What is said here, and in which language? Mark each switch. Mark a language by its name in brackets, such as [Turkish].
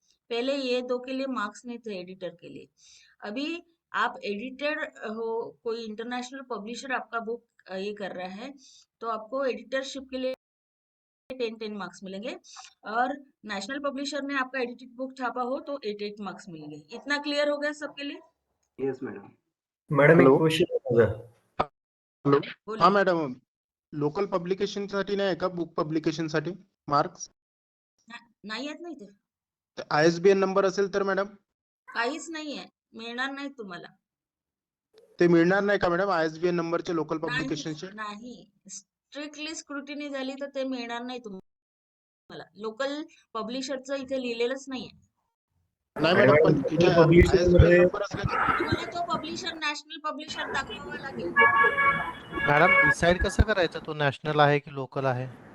[Hindi] पहले ये 2 के लिए मार्क्स नहीं थे एडिटर के लिए। अभी आप एडिटर हो, कोई इंटरनेशनल पब्लिशर आपका बुक ये कर रहा है, तो आपको एडिटरशिप के लिए 10-10 मार्क्स मिलेंगे, और नेशनल पब्लिशर ने आपका एडिटेड बुक छापा हो तो 8-8 मार्क्स मिलेंगे। इतना क्लियर हो गया सबके लिए? [English] Yes madam. [Marathi] मॅडम एक [English] hello [Marathi] क्वेश्चन आहे माझा. हॅलो हा [Hindi] बोलिए। [Marathi] मॅडम, लोकल पब्लिकेशन साठी नाही आहे का बुक पब्लिकेशन साठी मार्क्स? नाही येत नाही ते, ISBN नंबर असेल तर मॅडम काहीच नाहीये, मिळणार नाही तुम्हाला। ते मिळणार नाही का मॅडम ISBN नंबरचे लोकल नाही पब्लिकेशनचे? नाही, स्ट्रिक्टली स्क्रुटिनी झाली तर ते मिळणार नाही तुम्हाला। लोकल पब्लिशरचं इथे लिहिलेलंच नाहीये। नाही आणि मॅडम, पण मॅडम इथे पब्लिशिंग ISBN मध्ये नंबर असला की तुम्हाला तो पब्लिशर नॅशनल पब्लिशर दाखवावा लागेल। मॅडम डिसाईड कसं करायचं तो नॅशनल आहे की लोकल आहे?